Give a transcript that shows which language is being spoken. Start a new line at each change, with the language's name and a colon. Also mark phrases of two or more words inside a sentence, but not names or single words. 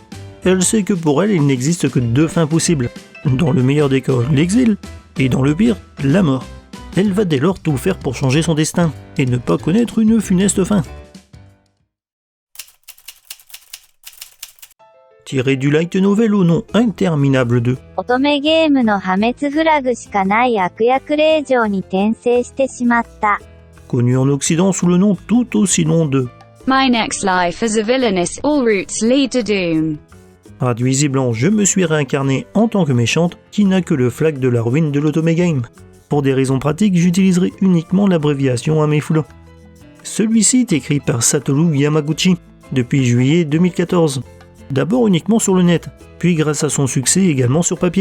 French: Elle sait que pour elle, il n'existe que deux fins possibles. Dans le meilleur des cas, l'exil, et dans le pire, la mort. Elle va dès lors tout faire pour changer son destin, et ne pas connaître une funeste fin. Tiré du light novel au nom interminable de
Japanese: 乙女ゲームの破滅フラグしかない悪役令嬢に転生してしまった。
French: connu en Occident sous le nom tout aussi long de
English: My next life as a villainess, all routes lead to doom.
French: traduisible en Je me suis réincarné en tant que méchante, qui n'a que le flag de la ruine de l'Otome Game. Pour des raisons pratiques, j'utiliserai uniquement l'abréviation Amefula. Celui-ci est écrit par Satoru Yamaguchi depuis juillet 2014. D'abord uniquement sur le net, puis grâce à son succès également sur papier.